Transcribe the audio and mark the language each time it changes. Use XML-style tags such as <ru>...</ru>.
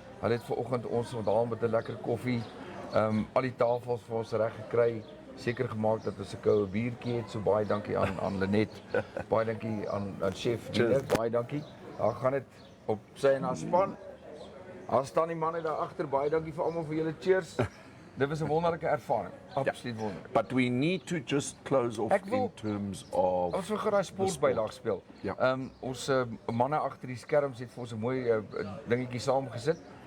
<af>Hulle het vanoggend ons onthaal met 'n lekker koffie. Al die tafels vir ons reg gekry. Seker gemaak dat ons 'n koue biertjie het. So baie dankie aan Lenet. Baie dankie aan Chef Nick. Baie dankie. Daar gaan dit op sy en haar span. Daar staan die manne daar agter. Baie dankie vir almal vir julle cheers. Dit was 'n wonderlike ervaring. Absoluut wonderlik.</af> <en>But we need to just close off in terms of</en> <af>Ons wil gou daai sportbylaag speel. Ja. Ons manne agter die skerms het vir ons 'n mooi dingetjie saamgesit.</af>